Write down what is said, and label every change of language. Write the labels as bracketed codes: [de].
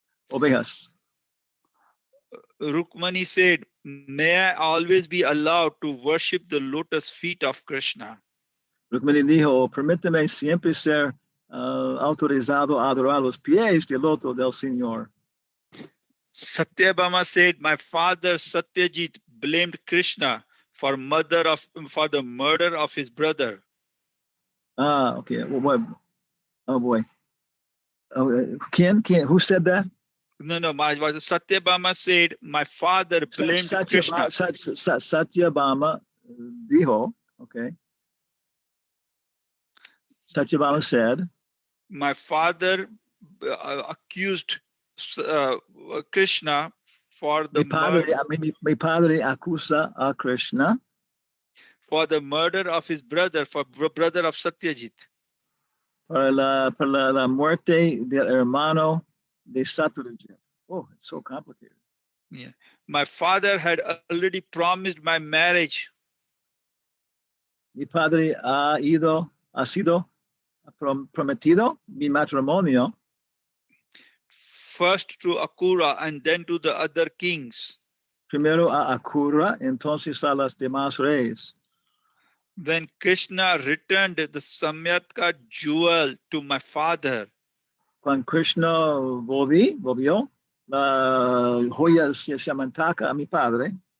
[es] Ovejas. [en] Rukmani said, may I always be allowed to worship the lotus feet of Krishna. [es] Rukmini dijo, permíteme siempre ser autorizado a adorar los pies del loto del Señor. [en] Satyabhama said, my father Satyajit blamed Krishna for the murder of his brother. Okay. Oh boy. Who said that? No. Satyabhama said, my father blamed Krishna. [es] Satyabhama dijo, okay. [en] Satyabhama said, my father accused Krishna for the [es] mi padre acusa a Krishna [en] for the murder of his brother, for brother of Satyajit. [es] Por la muerte del hermano de Satyajit. [en] Oh, it's so complicated. Yeah. My father had already promised my marriage. [es] Mi padre ha sido prometido mi matrimonio. [en] First to Akura and then to the other kings. [es] Primero a Akura, entonces a las demás reyes. [en] When Krishna returned the Samyatka jewel to my father. [es] Cuando Krishna volvió la joya Samantaka a mi padre.